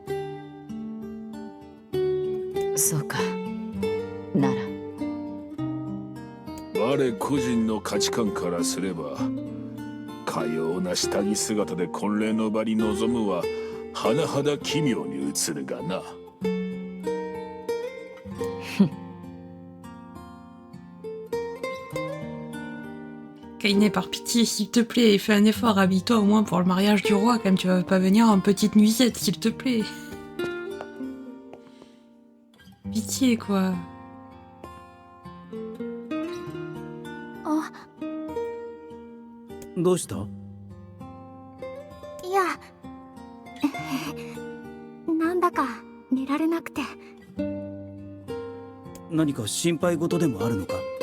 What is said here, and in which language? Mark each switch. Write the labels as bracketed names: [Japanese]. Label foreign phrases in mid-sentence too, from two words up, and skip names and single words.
[Japanese] そうか。なら我個人の価値観からすれば、かような下着姿で婚礼の場に臨むは甚だ奇妙に映るがな。 [French] Kainé, par pitié, s'il te plaît, fais un effort, habille-toi au moins pour le mariage du roi, comme tu vas pas venir en petite nuisette, s'il te plaît. Pitié, quoi. [Japanese] どうした？いや、なんだか寝られなくて。何か心配事でもあるのか？